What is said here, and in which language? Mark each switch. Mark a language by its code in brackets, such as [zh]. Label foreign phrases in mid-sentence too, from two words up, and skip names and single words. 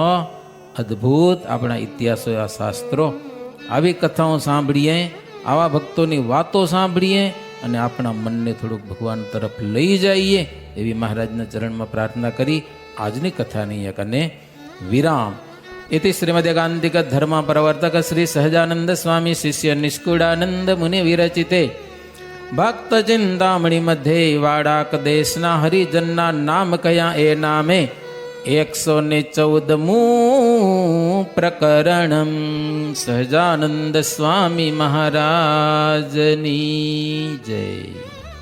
[gu] અદ્ભુત આપણા ઇતિહાસો, આ શાસ્ત્રો. આવી કથાઓ સાંભળીએ, આવા ભક્તોની વાતો સાંભળીએ અને આપણા મનને થોડુંક ભગવાન તરફ લઈ જઈએ એવી મહારાજના ચરણમાં પ્રાર્થના કરી આજની કથાની એક અને વિરામ. [sa] इति श्रीमदेकांतिक धर्म प्रवर्तक श्री सहजानंद स्वामी शिष्य निष्कुड़ानंद मुनि विरचिते भक्त चिंतामणि मध्ये वाड़ाक देशना हरिजन्ना नाम कया ए नामे 114 प्रकरणम सहजानंद स्वामी [gu] મહારાજની જય.